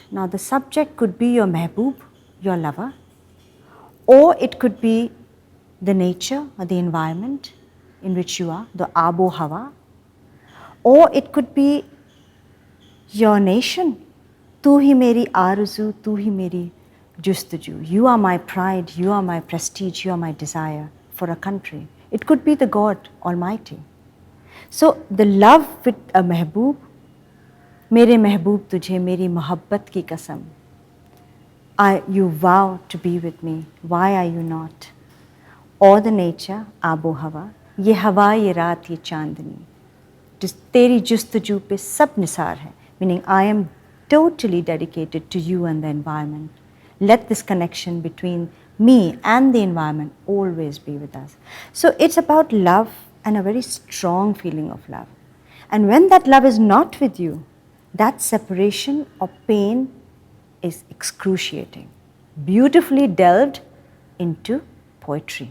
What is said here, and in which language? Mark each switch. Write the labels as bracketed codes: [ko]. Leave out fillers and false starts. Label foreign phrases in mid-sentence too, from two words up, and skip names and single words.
[en] Now, the subject could be your mehboob, your lover, or it could be the nature or the environment in which you are, the [ur] آب و ہوا, [en] or it could be your nation. [ur] تو ہی میری آرزو، تو ہی میری جستجو. [en] You are my pride, you are my prestige, you are my desire for a country. It could be the God Almighty. So the love with a mehboob, [ur] میرے محبوب تجھے میری محبت کی قسم. [en] You vow to be with me, why are you not? Or the nature, [ur] آب و ہوا، یہ ہوا، یہ رات، یہ چاندنی. تیری جستجو پہ سب نثار ہے, [en] meaning I am totally dedicated to you and the environment. Let this connection between me and the environment always be with us. So it's about love and a very strong feeling of love. And when that love is not with you, that separation or pain is excruciating, beautifully delved into poetry.